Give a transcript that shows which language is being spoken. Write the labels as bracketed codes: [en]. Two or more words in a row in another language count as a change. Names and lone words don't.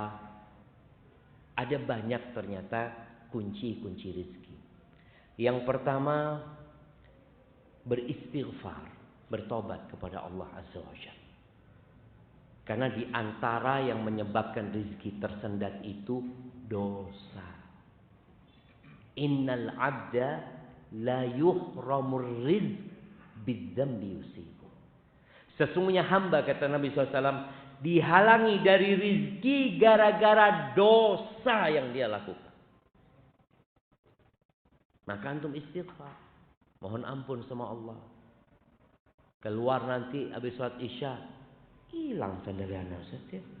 [id] Ada banyak ternyata kunci-kunci rezeki. Yang pertama, beristighfar, bertobat kepada Allah [ar] عز وجل. [id] Karena di antara yang menyebabkan rezeki tersendat itu dosa. [ar] إن العبد ليحرم الرزق بالذنب يصيبه. [id] Sesungguhnya hamba, kata Nabi SAW, dihalangi dari rizki gara-gara dosa yang dia lakukan. Maka antum istighfar, mohon ampun sama Allah. Keluar nanti habis sholat isya, hilang sandal anak Ustaz.